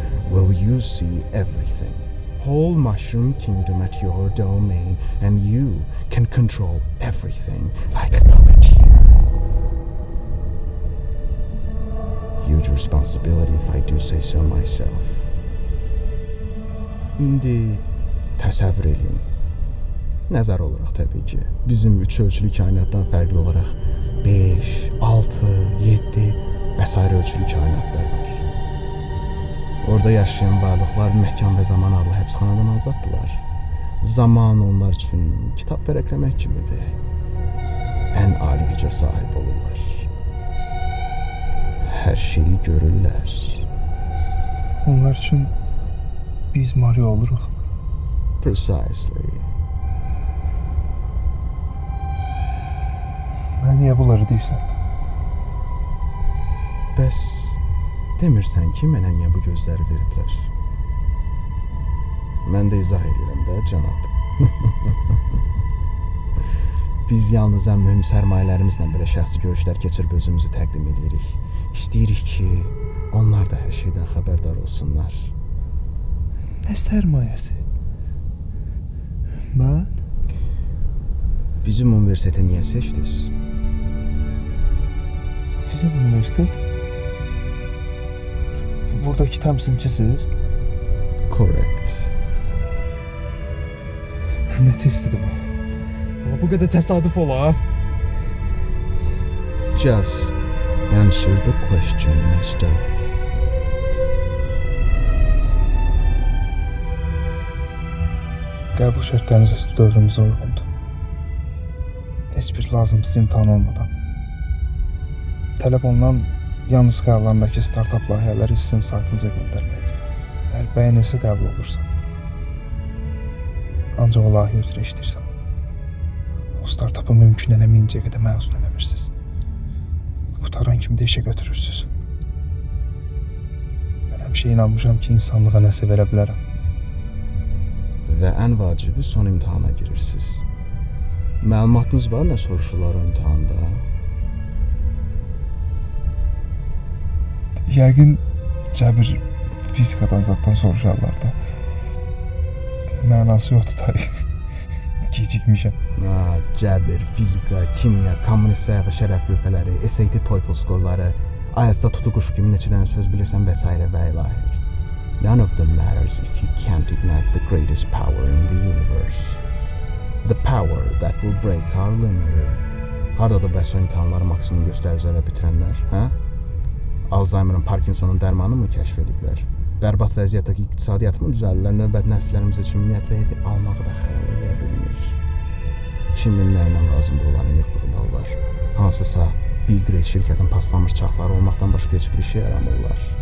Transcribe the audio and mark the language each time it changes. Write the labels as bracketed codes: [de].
[en] Well, you see everything. Whole Mushroom Kingdom at your domain, and you can control everything like a puppeteer. Huge responsibility if I do say so myself. [az] İndi təsəvvür edin. Nəzər olaraq təbii ki, bizim üç ölçülü kainatdan fərqli olaraq 5, 6, 7 və sairə ölçülü kainatlar var. Orada yaşayan varlıqlar məkan və zaman adlı həbsxanadan azaddılar. Zaman onlar üçün kitab vərəqləmək kimidir. Ən ali gücə sahib olurlar. Hər şeyi görürlər. Onlar üçün biz Mario oluruq. [en] Precisely. [az] Mən niyə bunları deyirsən? Bəs demirsən ki, mənə niyə bu gözləri veriblər? Mən də izah edirəm də, cənab. Biz yalnız ən mühüm sərmayələrimizlə belə şəxsi görüşlər keçirib özümüzü təqdim edirik. İstəyirik ki, onlar da hər şeydən xəbərdar olsunlar. Nə sərmayəsi? Mən? Bizim universiteti niyə seçdiniz? Sizin universitet? Buradakı təmsilçisiz? [en] Correct. [az] Nə testidir bu? Amma bu qədər təsadüf olar. [en] Just answer the question, mister. [az] Qəbul şərtləriniz əsl dövrümüzə uyğundur. Heç bir lazımsız imtahan olmadan. Tələb olunan yalnız xəyallarındakı startup layihələri sizin saytınıza göndərməkdir. Əgər bəyənilsə qəbul olursa. Ancaq o layihə üzrə işləyirsən. O startapı mümkün eləməyincə qədər məzun eləmirsiniz. Qutaran kimi də işə götürürsünüz. Mən həmişə inanmışam ki, insanlığa nəsə verə bilərəm. Və ən vacibi son imtahana girirsiniz. Məlumatınız var nə soruşurlar o imtahanda? Yəqin cəbir fizikadan zaddan soruşarlar da. Mənası yoxdur dayı. Gecikmişəm. Cəbir, fizika, kimya, kommunist sayğı şərəf lövhələri, SAT, TOEFL skorları, IELTS-da tutuquşu kimi neçə dənə söz bilirsən və s. və ilahir. [en] None of them matters if you can't ignite the greatest power in the universe. The power that will break our limiter. [az] Hardadır bəs o imtahanları maksimum göstəricilərlə bitirənlər, hə? Alzheimer'ın, Parkinson'un dərmanı mı kəşf ediblər? Bərbad vəziyyətdəki iqtisadiyyatımı düzəldirlər, növbət nəsillərimiz üçün ümumiyyətlə evi almağı da xəyal edə bilmir. Kimin nə ilə lazımdır onların yıxdığı ballar? Hansısa Big Great şirkətin paslanmış çaxları olmaqdan başqa heç bir işə yaramırlar.